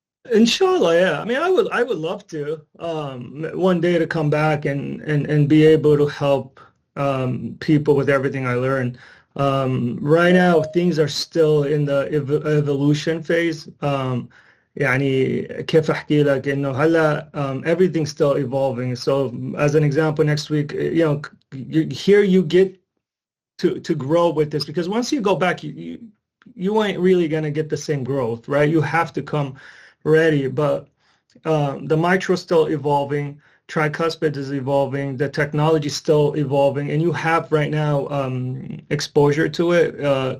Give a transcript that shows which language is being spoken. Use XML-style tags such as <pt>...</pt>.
<en>Inshallah, yeah. I mean, I would love to one day to come back and be able to help people with everything I learned. Right now, things are still in the evolution phase.</en> <ar>يعني كيف أحكي لك إنه هلا</ar> <en>everything's still evolving. So, as an example, next week, here you get to grow with this, because once you go back, you ain't really gonna get the same growth, right? You have to come ready, but the mitral is still evolving, tricuspid is evolving, the technology is still evolving, and you have right now exposure to it.</en>